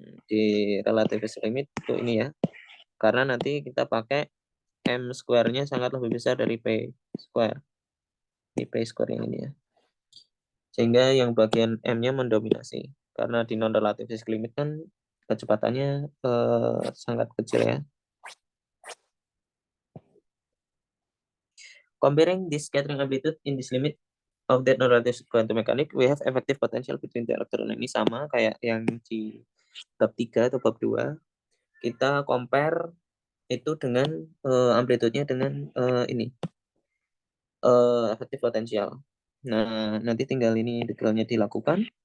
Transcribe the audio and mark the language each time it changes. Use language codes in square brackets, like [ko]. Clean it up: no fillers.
[id] di relativistic limit itu ini ya, karena nanti kita pakai M square-nya sangat lebih besar dari P square, di P square yang ini ya, sehingga yang bagian M-nya mendominasi, karena di non-relativistic limit kan kecepatannya sangat kecil ya. [en] Comparing this scattering amplitude in this limit of that non-relative quantum mechanics, we have effective potential between the electron. [id] Ini sama kayak yang di bab 3 atau bab 2. Kita compare itu dengan amplitude-nya dengan ini. Effective potential. Nah, nanti tinggal ini integralnya dilakukan.